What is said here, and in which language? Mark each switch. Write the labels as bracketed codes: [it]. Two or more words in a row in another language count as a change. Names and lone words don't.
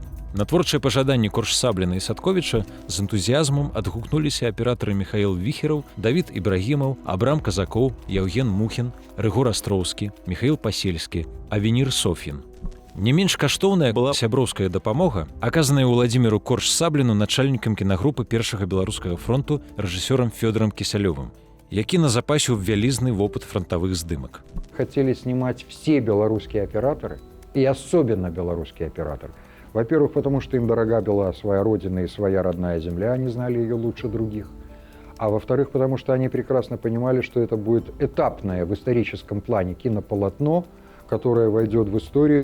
[be] На творчыя пажаданні Корж-Сабліна і Садковіча з энтузіязмам адгукнуліся аператары Міхаіл Віхераў, Давід Ібрагімаў, Абрам Казакоў, Яўген Мухін, Рыгор Астроўскі, Міхаіл Пасельскі, Авенір Софін. Не менш каштоўная была сяброўская дапамога, аказаная Уладзіміру Корж-Сабліну начальнікам кінагрупы Першага беларускага фронту рэжысёрам Фёдорам Кісялёвым, які назапасіў вялізны вопыт фронтовых здымак. [ru] Хотели снимать все белорусские операторы, и особенно белорусский оператор. Во-первых, потому что им дорога была своя родина и своя родная земля, они знали ее лучше других. А во-вторых, потому что они прекрасно понимали, что это будет этапное в историческом плане кинополотно, которая войдет в историю.